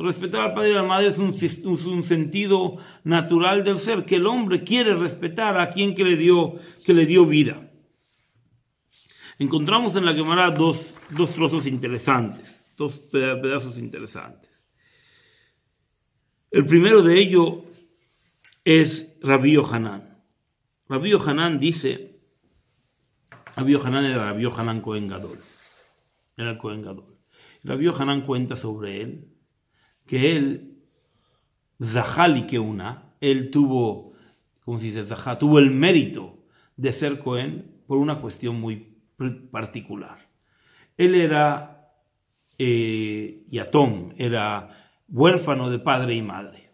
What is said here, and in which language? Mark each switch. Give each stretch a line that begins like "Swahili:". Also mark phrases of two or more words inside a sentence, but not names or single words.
Spanish: Respetar al padre y a la madre es un sentido natural del ser, que el hombre quiere respetar a quien que le dio vida. Encontramos en la Gemara dos trozos interesantes, dos pedazos interesantes. El primero de ellos es Rabbi Yohanan. Rabbi Yohanan dice, Rabbi Yohanan era Rabbi Yohanan
Hebrew: כהן גדול,
Spanish: era el
Hebrew: כהן גדול.
Spanish: Rabbi Yohanan cuenta sobre él, que él,
Hebrew: זכה לי כהונה,
Spanish: él tuvo, ¿cómo se dice? Tuvo el mérito de ser Cohen por una cuestión muy particular. Él era Yatom, era huérfano de padre y madre.